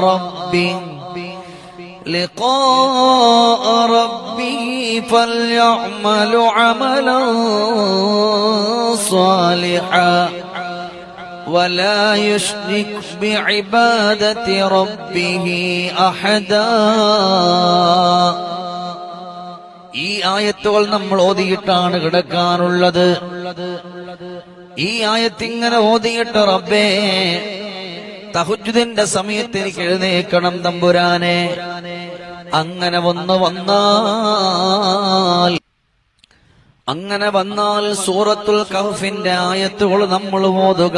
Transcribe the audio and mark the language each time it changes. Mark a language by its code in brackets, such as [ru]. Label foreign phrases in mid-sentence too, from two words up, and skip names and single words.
[ar] ربه فليعمل عملا صالحا ولا يشرك بعبادة ربه أحدا. [ml] ഈ ആയത്തുകൾ നമ്മൾ ഓതിയിട്ടാണ് കിടക്കാനുള്ളത്. ഈ ആയത്തിങ്ങനെ ഓതിയിട്ട് റബ്ബേ, തഹജ്ജുദിന്റെ സമയത്ത് എനിക്ക് എഴുന്നേൽക്കണം തമ്പുരാനെ. അങ്ങനെ വന്നാൽ സൂറത്തുൽ കഹ്ഫിന്റെ ആയത്തുകൾ നമ്മൾ ഓതുക.